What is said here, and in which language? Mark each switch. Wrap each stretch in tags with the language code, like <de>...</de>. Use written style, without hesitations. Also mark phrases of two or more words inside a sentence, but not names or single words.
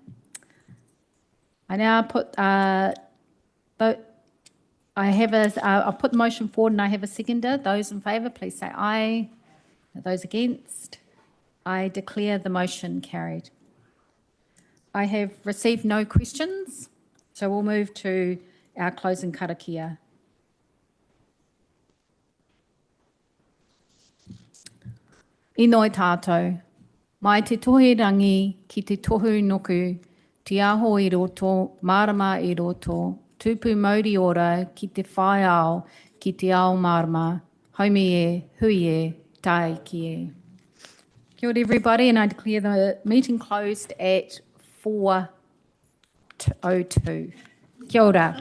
<en>I now put I'll put the motion forward and I have a seconder. Those in favour, please say aye. Those against? I declare the motion carried. I have received no questions, so we'll move to our closing karakia.</en> <mi>I noi tātou, mai te tohe rangi ki te tohu noku, te aho i roto, marama i roto, tupu mauri ora ki te whai ao, ki te ao marama, haumi e, hui e, tae ki e. Kia ora</mi> <en>everybody, and I declare the meeting closed at 4:02.</en> <mi>Kia ora.</mi>